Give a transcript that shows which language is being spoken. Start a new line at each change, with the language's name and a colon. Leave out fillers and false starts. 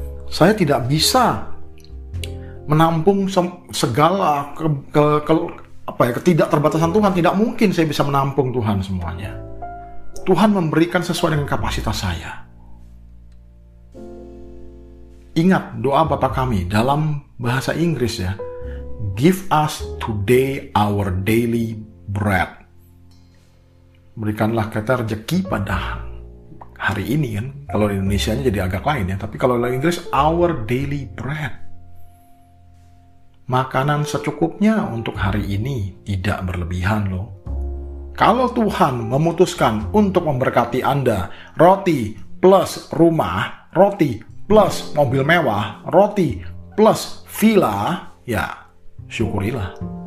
Indonesian: Saya tidak bisa menampung segala ketidakterbatasan Tuhan. Tidak mungkin saya bisa menampung Tuhan semuanya. Tuhan memberikan sesuai dengan kapasitas saya. Ingat doa Bapa kami dalam bahasa Inggris ya.
English: Give us today our daily bread.
Indonesian: Berikanlah kita rezeki pada hari ini kan. Kalau di Indonesianya jadi agak lain ya. Tapi kalau di Inggris,
English: our daily bread.
Indonesian: Makanan secukupnya untuk hari ini, tidak berlebihan loh. Kalau Tuhan memutuskan untuk memberkati Anda, roti plus rumah, roti plus mobil mewah, roti plus villa, ya syukurilah.